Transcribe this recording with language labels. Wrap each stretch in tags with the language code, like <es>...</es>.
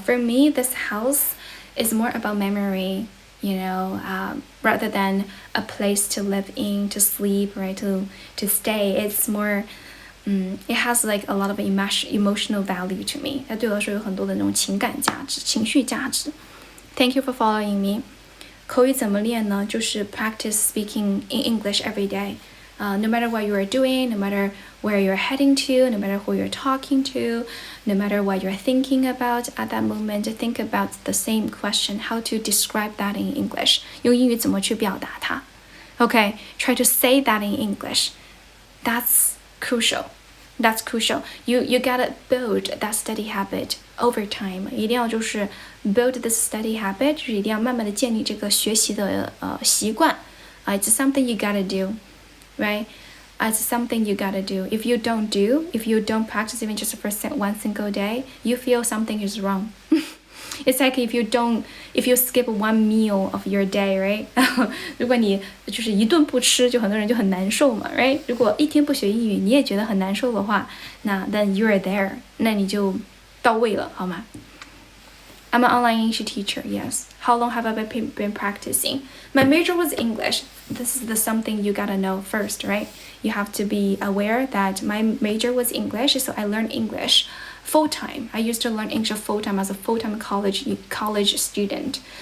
<en>For me, this house is more about memory, you know, rather than a place to live in, to sleep, right, to stay. It's more, it has like a lot of emotional value to me.</en> <zh>它对我来说有很多的那种情感价值、情绪价值。</zh> <en>Thank you for following me.</en> <zh>口语怎么练呢？</zh> <en>就是 practice speaking in English every day. No matter what you are doing, no matter where you're heading to, no matter who you're talking to, no matter what you're thinking about at that moment, think about the same question, how to describe that in English.</en> <zh>用英语怎么去表达它</zh> <en>Okay, try to say that in English. That's crucial. You gotta build that study habit over time.</en> <zh>一定要就是</zh> <en>build this study habit,</en> <zh>就是一定要慢慢的建立这个学习的习惯。</zh> <en>It's something you gotta do, right? It's something you gotta do. If you don't practice even just for one single day, you feel something is wrong. It's like if you skip one meal of your day, right?</en> <zh>如果你就是一顿不吃，就很多人就很难受嘛 ，right? 如果一天不学英语，你也觉得很难受的话，那</zh> <en>then you're there，</en> <zh>那你就到位了，好吗？</zh> <en>I'm an online English teacher, yes. How long have I been practicing? My major was English. This is something you gotta know first, right? You have to be aware that my major was English, so I learned English full-time. I used to learn English full-time as a full-time college student.</en>